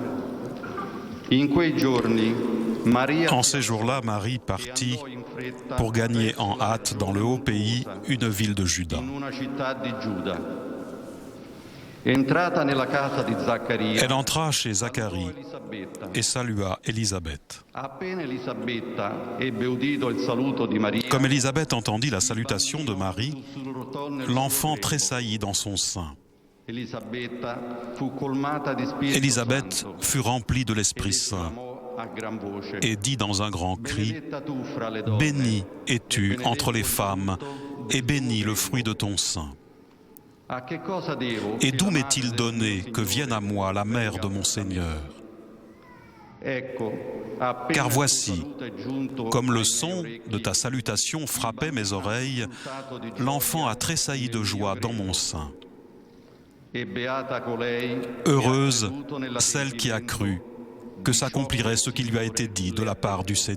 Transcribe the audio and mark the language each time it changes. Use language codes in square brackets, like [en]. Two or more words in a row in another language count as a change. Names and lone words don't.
[it] In quei giorni, Maria... [fr] En ces jours-là, Marie partit pour gagner en hâte dans le haut pays une ville de Juda. [it] In una città di Giuda. Entrata nella casa di Zaccaria, [fr] Elle entra chez Zacharie et salua Élisabeth. [it] appena Elisabetta ebbe udito il saluto di Maria, [fr] Comme Élisabeth entendit la salutation de Marie, l'enfant tressaillit dans son sein. [it] Elisabetta fu colmata di Spirito [fr] Élisabeth [it] Santo [fr] fut remplie de l'Esprit [it] ed [fr] Saint [it] esclamò a gran voce: [fr] et dit dans un grand cri, [it] Benedetta tu fra le donne, [fr] béni es-tu [it] e [fr] entre les [it] benedetto il [fr] femmes, [it] frutto [fr] et [it] del [fr] béni [it] tuo [fr] le [it] seno. [fr] fruit de ton sein. [it] A che cosa devo [fr] Et [it] che [fr] d'où [it] la [fr] m'est-il [it] madre del [fr] donné [it] mio [fr] que vienne à [it] Signore [fr] moi la mère [it] venga [fr] de mon [it] a me? [fr] Seigneur? [it] Ecco, appena [fr] Car [it] il tuo [fr] voici, [it] saluto è giunto [fr] comme [it] ai [fr] le [it] miei [fr] son [it] orecchi, [fr] de ta salutation frappait mes oreilles, [it] sussultato di gioia [fr] l'enfant a tressailli de [it] nel [fr] joie [it] mio [fr] dans [it] grembo. [fr] mon sein. [it] E beata colei che [fr] Heureuse [it] ha creduto nella [fr] celle qui a [it] adempimento [fr] cru que [it] di ciò [fr] s'accomplirait ce qui lui a [it] il [fr] été dit [it] Signore [fr] de la [it] le [fr] part [it] ha [fr] du [it] detto.